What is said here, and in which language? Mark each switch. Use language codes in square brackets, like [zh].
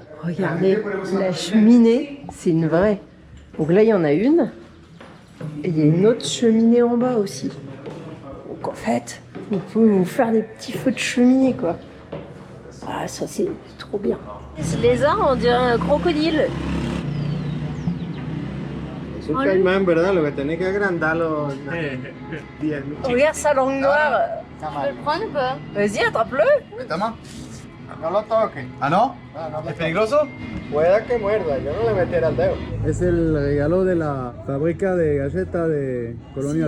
[fr] Regardez, la cheminée, c'est une vraie. Donc là, il y en a une. Et il y a une autre cheminée en bas aussi. Donc en fait, vous pouvez vous faire des petits feux de cheminée, quoi. Ah, ça, c'est trop bien. Ce lézard, on dirait un crocodile. [es] Es un caimán, ¿verdad? Lo que tenés que agrandarlo. [fr] Regarde sa langue noire. Je peux le prendre ou pas? Vas-y, attrape-le. [es] Toma. No lo toques. Ah, ¿no? No, ¿Es peligroso? Pueda que muerda, yo no le meteré el dedo. Es el regalo de la fábrica de galletas de Colonia